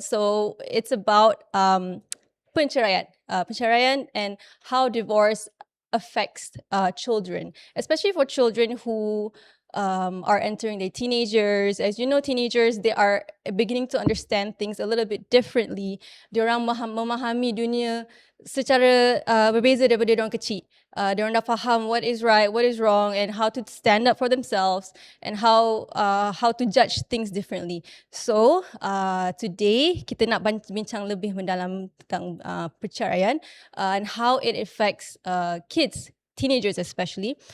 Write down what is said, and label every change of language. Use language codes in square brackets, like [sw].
[en] So it's about perceraian and how divorce affects children, especially for children who are entering their teenagers. As you know, teenagers, they are beginning to understand things a little bit differently. [ms] Diorang memahami dunia secara berbeza daripada diorang kecil. Diorang dah faham [en] what is right, what is wrong, and how to stand up for themselves, and how to judge things differently. So today [ms] kita nak bincang lebih mendalam tentang perceraian [en] and how it affects kids, teenagers especially.